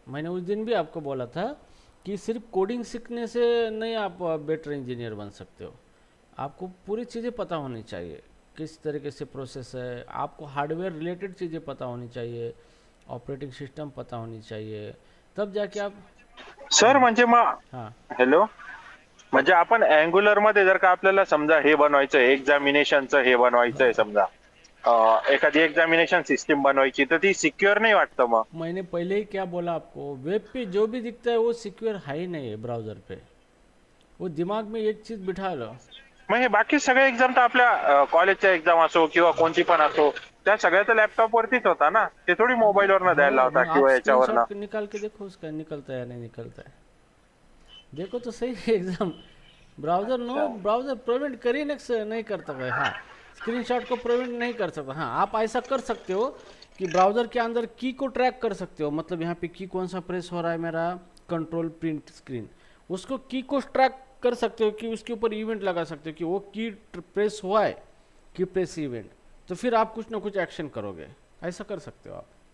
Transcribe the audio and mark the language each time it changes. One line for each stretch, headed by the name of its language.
Hindi: मैंने उस दिन भी आपको बोला था कि सिर्फ कोडिंग सीखने से नहीं आप बेटर इंजीनियर बन सकते हो, आपको पूरी चीज़ें पता होनी चाहिए, किस तरीके से प्रोसेस है, आपको हार्डवेयर रिलेटेड चीज़ें पता होनी चाहिए, ऑपरेटिंग सिस्टम पता होनी चाहिए, तब जाके आप।
Marathi: सर म्हणजे हां, हॅलो, म्हणजे आपण अँग्युलर मध्ये जर का आपल्याला समजा हे बनवायचं एक्झामिनेशनचं हे बनवायचंय समजा, एखादी एक्झामिनेशन सिस्टीम बनवायची तर ती सिक्युअर नाही वाटतं मग.
Hindi: मैंने पहले ही क्या बोला आपको, वेब पे जो भी दिखता है वो सिक्योर है ही नहीं है ब्राउज़र पे। वो दिमाग में एक चीज़ बिठा लो।
Marathi: मग हे बाकी सगळे एक्झाम तर आपल्या कॉलेजच्या एक्झाम असो किंवा कोणती पण असो, त्या सगळ्या तर लॅपटॉप वरतीच होता ना, ते थोडी मोबाईल वरनं द्यायला हो, लावता
Hindi: मग आप
Marathi: किंवा याच्यावरनं.
Hindi: स्क्रीनशॉट निकाल के देखो उसका, निकलता है या नहीं निकलता है। देखो तो सही एग्ज़ाम। ब्राउज़र नो, अच्छा. ब्राउज़र प्रिवेंट कर ही नहीं करता है। हाँ, स्क्रीनशॉट को प्रिवेंट नहीं कर सकता। हाँ, आप ऐसा कर सकते हो कि ब्राउज़र के अंदर की को ट्रैक कर सकते हो। मतलब यहाँ पे की कौन सा प्रेस हो रहा है मेरा, कंट्रोल प्रिंट स्क्रीन, उसको की को ट्रैक कर सकते हो कि उसके ऊपर इवेंट लगा सकते हो कि वो की प्रेस हुआ है, की प्रेस इवेंट, तो फिर आप कुछ ना कुछ एक्शन करोगे। ऐसा कर सकते हो आप।